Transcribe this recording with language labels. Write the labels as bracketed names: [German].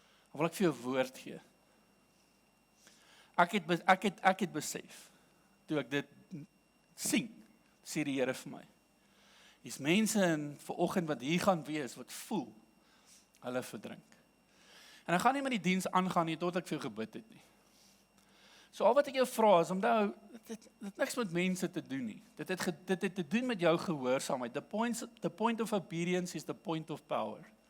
[Afrikaans] Of wil ek vir jou woord gee? Ek het besef, toe ek dit sien, sê die Here vir my, hier's mense vanoggend wat hier gaan wees, wat voel, hulle verdrink. En ek gaan nie met die diens aangaan nie, tot ek vir jou gebid het nie. So al wat ek jou vra is, onthou, dit niks met mense te doen nie. Dit het te doen met jou gehoorsaamheid. [English] The point of obedience is the point of power.